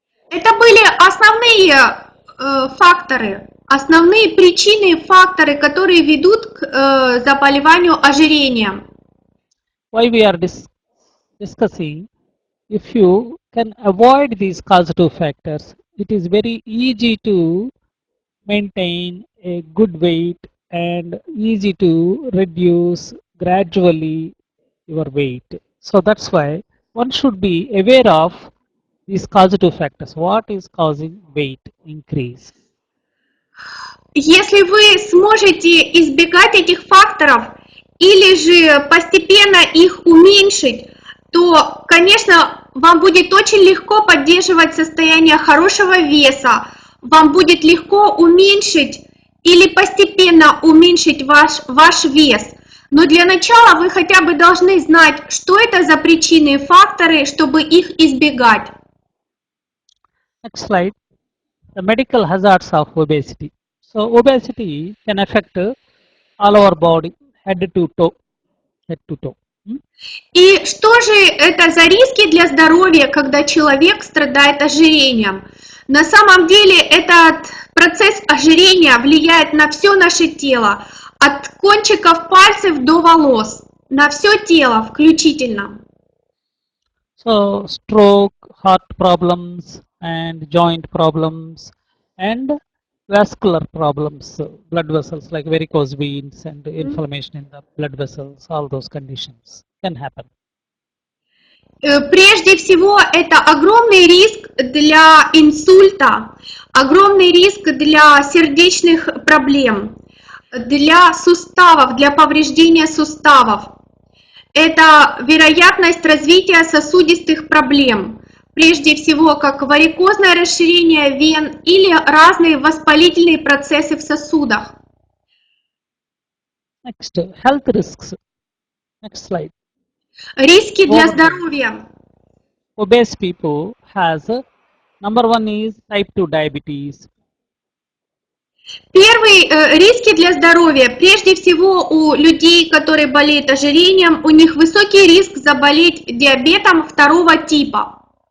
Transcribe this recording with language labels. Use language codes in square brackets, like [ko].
[ru] Это были основные факторы, основные причины, факторы, которые ведут к заболеванию ожирением. [en] Why we are discussing, if you can avoid these causative factors, it is very easy to maintain a good weight and easy to reduce gradually your weight. So that's why one should be aware of these causative factors. What is causing weight increase? [ru] Если вы сможете избегать этих факторов или же постепенно их уменьшить, то, конечно, вам будет очень легко поддерживать состояние хорошего веса, вам будет легко уменьшить или постепенно уменьшить ваш вес. Но для начала вы хотя бы должны знать, что это за причины и факторы, чтобы их избегать. [en] Next slide. The medical hazards of obesity. So obesity can affect all our body, head to toe. [ru] И что же это за риски для здоровья, когда человек страдает ожирением? На самом деле этот процесс ожирения влияет на все наше тело, от кончиков пальцев до волос, на все тело включительно. [en] So stroke, heart problems, and joint problems, and vascular problems, blood vessels like varicose veins and inflammation in the blood vessels, all those conditions can happen. [ru] Прежде всего, это огромный риск для инсульта, огромный риск для сердечных проблем, для суставов, для повреждения суставов. Это вероятность развития сосудистых проблем, прежде всего, как варикозное расширение вен или разные воспалительные процессы в сосудах. [en] Next, health risks. Next slide. [ru] Риски для здоровья. [en] Obese people has number one is type 2 diabetes. [ru] Первый риски для здоровья. Прежде всего у людей, которые болеют ожирением, у них высокий риск заболеть диабетом второго типа.